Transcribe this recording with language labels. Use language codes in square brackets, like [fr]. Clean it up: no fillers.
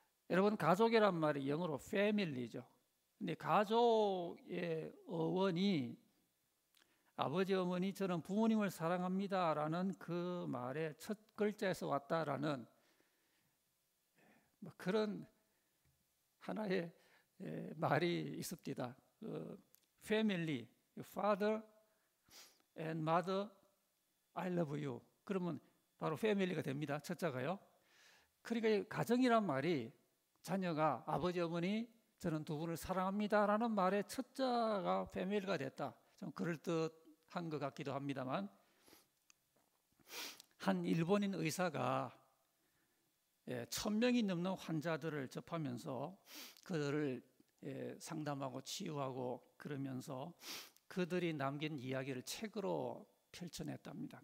[ko] 여러분, 가족이란 말이 영어로 family죠. 근데 가족의 어원이 아버지, 어머니, 저는 부모님을 사랑합니다라는 그 말의 첫 글자에서 왔다라는 그런 하나의 말이 있습니다. [en] family, father and mother, I love you. [ko] 그러면 바로 family가 됩니다. 첫자가요. 그러니까 가정이란 말이 자녀가 아버지, 어머니, 저는 두 분을 사랑합니다라는 말의 첫자가 family가 됐다. 좀 그럴듯한 것 같기도 합니다만, 한 일본인 의사가 1000명이 넘는 환자들을 접하면서 그들을 상담하고 치유하고 그러면서 그들이 남긴 이야기를 책으로 펼쳐냈답니다.